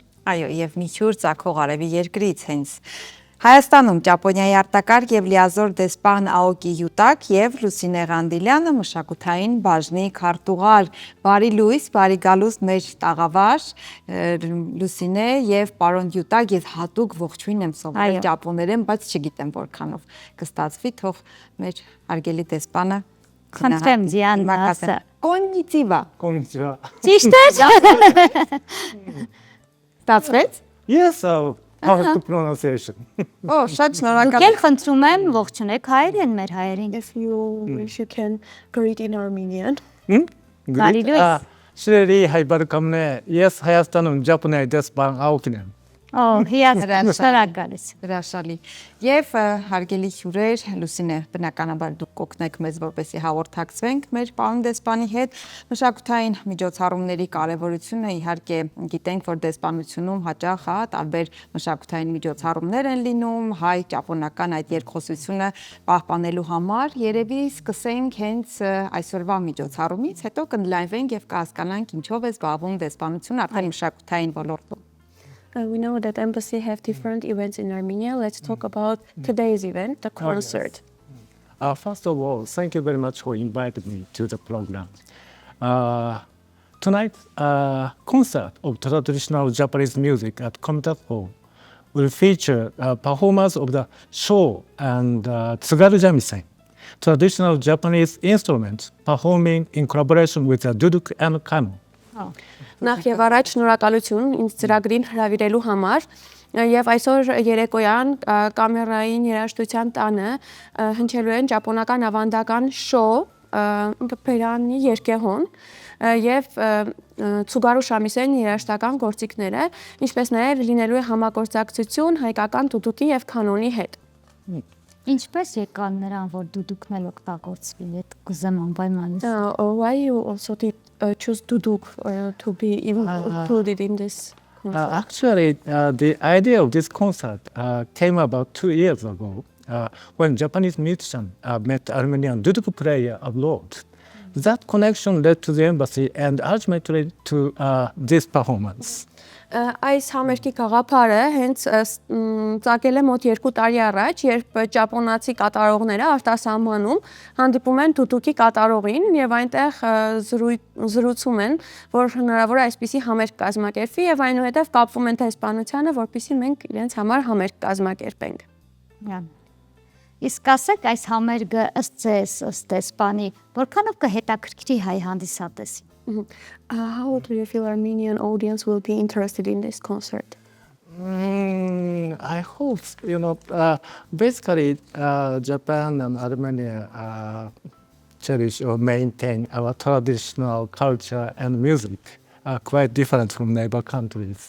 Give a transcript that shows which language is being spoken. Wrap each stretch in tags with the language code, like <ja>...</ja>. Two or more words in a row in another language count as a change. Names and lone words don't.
<hy>Այո, եւ միջուր ցակող արևի երկրից հենց Հայաստանում Ճապոնիայի արտակարգ եւ լիազոր դեսպան Աոկի Յուտակ եւ Լուսինե Ղանդիլյանը մշակութային բաժնի քարտուղար։ Բարի լույս, բարի գալուստ մեր տաղավար Լուսինե եւ պարոն Յուտակ, ես հատուկ ողջույն եմ սովորել ճապոներեն, բայց չգիտեմ որքանով կստացվի, թող մեր հարգելի դեսպանը Խնդրեմ Դիանա ասա։</hy> <ja>Կոննիցիվա։ Konnichiwa.</ja> <hy>Ճիշտ է։ Ստացվեց։</hy> <en>Yes, how to pronunciation.</en> <hy>Օ, շատ շնորհակալ։ Եկել խնդրում եմ ողջունեք հայերեն մեր հայերին։</hy> <en>If you wish, you can greet in Armenian.</en> <hy>Բարի լույս։ Shireri haybarkamne. Yes, Hayastանում Japanese դեսպան Aokinen. Օ, հիասթափ ես։ Հրաշալի։ Եվ հարգելի հյուրեր, Լուսինե, բնականաբար դուք կօգնեք մեզ, որպեսզի հաղորդակցվենք մեր պարոն դեսպանի հետ։ Մշակութային միջոցառումների կարևորությունը իհարկե գիտենք, որ դեսպանությունում հաճախ տարբեր մշակութային միջոցառումներ են լինում, հայ-ճապոնական այդ երկխոսությունը պահպանելու համար։ Երևի սկսենք հենց այսօրվա միջոցառումից, հետո կընդլայնվենք եւ կհասկանանք ինչով է զբաղվում դեսպանությունը արդեն մշակութային ոլորտում։</hy> <en>We know that embassy have different events in Armenia. Let's talk about today's event, the concert. First of all, thank you very much for inviting me to the program. Tonight, concert of traditional Japanese music at Komitas Hall will feature a performance of the sho and tsugaru shamisen, traditional Japanese instruments performing in collaboration with the duduk and kano.</en> <hy>Նախ եւ առաջ շնորհակալություն ինձ ծրագրին հրավիրելու համար եւ այսօր երեկոյան կամերային երաժշտության տանը հնչելու են ճապոնական ավանդական շո, բերանի երկեհոն եւ ցուգարու շամիսեն երաժշտական գործիքները, ինչպես նաեւ լինելու է համագործակցություն հայկական դուդուկի եւ կանոնի հետ։ Ինչպես եկան նրան, որ դուդուկն էլ օգտագործվի, այդ կուզեմ անպայման։</hy> <en>Why you also did choose duduk to be included in this concert? Actually, the idea of this concert came about 2 years ago when Japanese musician met Armenian duduk player abroad. That connection led to the embassy and ultimately to this performance.</en> <hy>Այս համերգի գաղափարը հենց ծագել է մոտ 2 տարի առաջ, երբ ճապոնացի կատարողները արտասահմանում հանդիպում են դուդուկի կատարողին եւ այնտեղ զրուցում են, որ հնարավոր է այսպիսի համերգ կազմակերպվի եւ այնուհետեւ կապվում են դեսպանությանը, որպեսզի մենք իրենց համար համերգ կազմակերպենք։ Իսկ ասեք այս համերգը ըստ ձեզ, ըստ դեսպանի, որքանով կհետաքրքրի հայ հանդիսատեսին։</hy> <en>How do you feel Armenian audience will be interested in this concert? I hope, basically Japan and Armenia cherish or maintain our traditional culture and music are quite different from neighbor countries.</en>